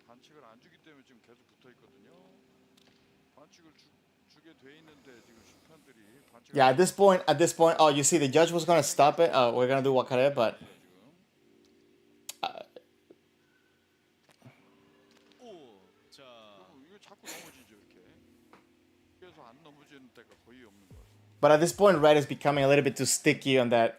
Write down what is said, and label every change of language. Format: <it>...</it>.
<ko>반칙을 안 주기 때문에 지금 계속 붙어 있거든요. 반칙을 주게 돼 있는데 지금 심판들이 반칙을</ko> <en>Yeah, at this point, oh, you see, the judge was gonna stop it. Oh, we're gonna do wakare, but</en> <ko>오, 자, 이거 자꾸 넘어지죠 이렇게. 그래서 안 넘어지는 때가 거의 없는 것 같아요.</ko> <en>but at this point, red is becoming a little bit too sticky on that</en>